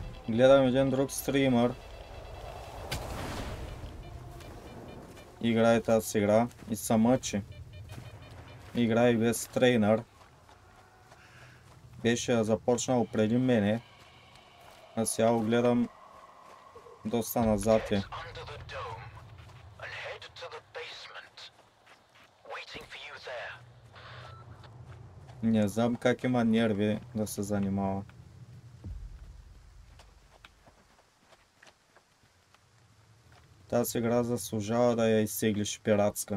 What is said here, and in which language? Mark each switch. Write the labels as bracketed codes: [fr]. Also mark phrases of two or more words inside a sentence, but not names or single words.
[bg] Гледам един друг стример. Играе тази игра и се мъчи. Играе без трейнер. Беше започнал преди мене. А сега го гледам доста назад е. [en] Under the dome and head to the basement. Waiting for you there. [bg] Не знам как има нерви да се занимава. Тази игра заслужава да я изтеглиш пиратска.